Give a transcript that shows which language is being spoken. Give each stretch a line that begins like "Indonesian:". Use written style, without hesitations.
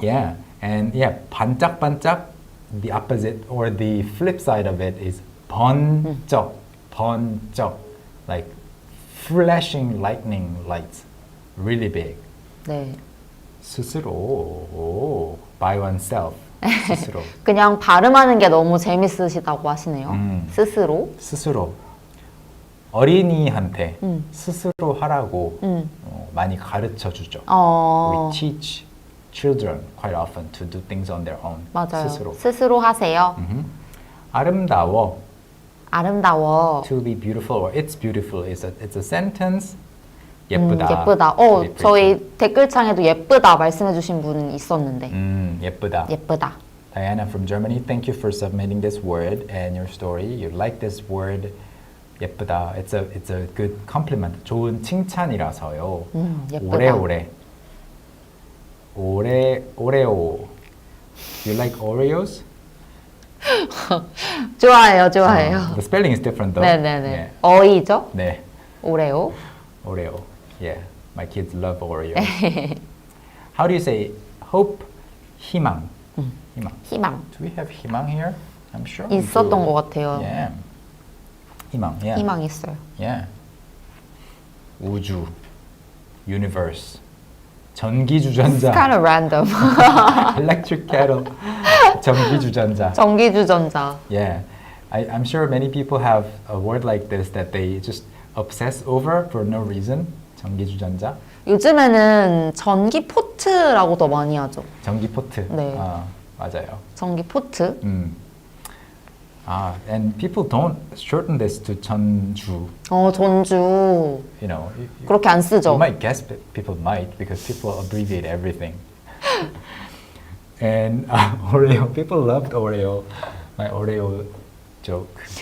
English: Yeah, and yeah, 반짝반짝. The opposite or the flip side of it is 번쩍, 번쩍, like flashing lightning lights, really big.
Korean: 네.
English: 스스로, by oneself, 스스로.
Korean: 그냥 발음하는 게 너무 재밌으시다고 하시네요. 스스로. 스스로. 어린이한테 스스로 하라고 많이 가르쳐 주죠.
English: We teach children quite often to do things on their own.
Korean: 맞아요. 스스로. 스스로 하세요. 아름다워. 아름다워.
English: To be beautiful or it's beautiful is it's a sentence.
Korean: 예쁘다. 예쁘다.
English: To be pretty.
Korean: 저희 댓글창에도 예쁘다 말씀해주신 분 있었는데. 예쁘다. 예쁘다.
English: Diana from Germany, thank you for submitting this word and your story. You like this word. 예쁘다. It's a good compliment.
Korean: 좋은 칭찬이라서요. 예쁘다.
English: 오레오. You like Oreos?
Korean: 좋아해요. 좋아해요.
English: The spelling is different though.
Korean: 네네네.
English: Yeah.
Korean: 어이죠? 네. 오레오.
English: Oreo. Yeah. My kids love Oreos. How do you say hope? 희망. 희망.
Korean: 희망.
English: Do we have 희망 here? I'm sure we
Korean: 있었던
English: do.
Korean: 것 같아요.
English: Yeah. 희망. Yeah.
Korean: 희망 있어요.
English: Yeah. 우주. Universe. 전기주전자. Kind of random. Electric kettle. 전기주전자.
Korean: 전기주전자.
English: Yeah. I'm sure many people have a word like this that they just obsess over for no reason.
Korean: 전기주전자. 요즘에는 전기포트라고도 많이 하죠. 전기포트. 네. 맞아요. 전기포트.
English: And people don't shorten this to 전주.
Korean: 전주.
English: You know,
Korean: 그렇게 안 쓰죠.
English: you might guess, but people might because people abbreviate everything. And Oreo, people loved Oreo. My Oreo joke.